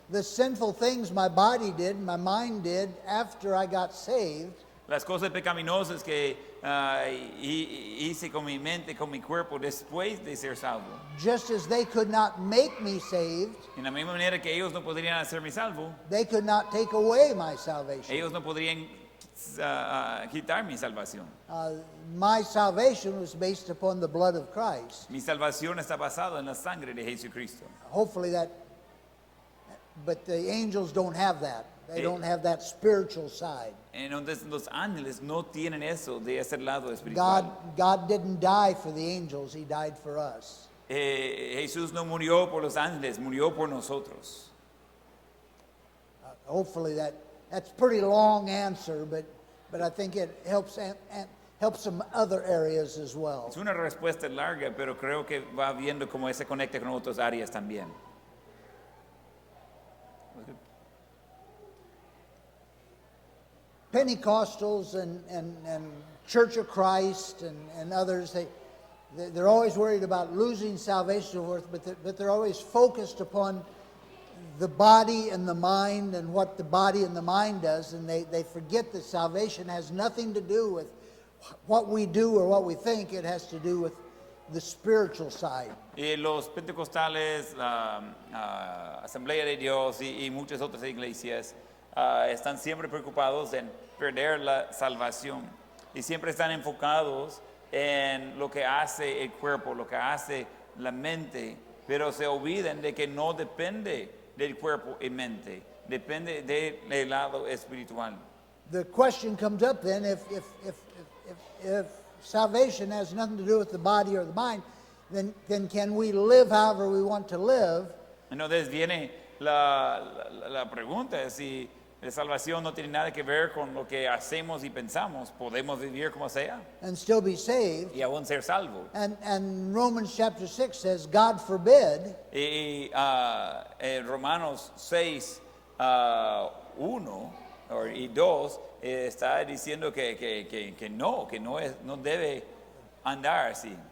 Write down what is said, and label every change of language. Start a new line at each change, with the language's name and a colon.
English: The sinful things my body did, my mind did after I got saved,
Spanish: Las cosas pecaminosas que hice con mi mente, con mi cuerpo, después de ser salvo.
English: just as they could not make me saved,
Spanish: En la misma manera que ellos no podrían hacerme salvo,
English: they could not take away my salvation.
Spanish: ellos no podrían quitar mi salvación.
English: My salvation was based upon the blood of Christ.
Spanish: Mi salvación está basada en la sangre de Jesucristo.
English: Hopefully that, but the angels don't have that. They don't have that spiritual side.
Spanish: Entonces los ángeles no tienen eso de ese lado espiritual.
English: God didn't die for the angels, He died for us.
Spanish: Jesús no murió por los ángeles, murió por nosotros.
English: Hopefully that's pretty long answer, but I think it helps helps some other areas as well.
Spanish: Es una respuesta larga, pero creo que va viendo cómo se conecta con otras áreas también.
English: Pentecostals and Church of Christ and others, they're always worried about losing salvation, but they're always focused upon the body and the mind and what the body and the mind does, and they forget that salvation has nothing to do with what we do or what we think. It has to do with the spiritual side.
Spanish: Y los pentecostales, la Asamblea de Dios y muchas otras iglesias están siempre preocupados en perder la salvación y siempre están enfocados en lo que hace el cuerpo, lo que hace la mente, pero se olvidan de que no depende del cuerpo y mente, depende del lado espiritual.
English: The question comes up then, if salvation has nothing to do with the body or the mind, then can we live however we want to live?
Spanish: Entonces viene la pregunta, si la salvación no tiene nada que ver con lo que hacemos y pensamos, podemos vivir como sea
English: And still be saved.
Spanish: y aún ser salvo.
English: And Romans chapter 6 says, God forbid,
Spanish: Y Romanos 6, 1 y 2 está diciendo que no debe andar así.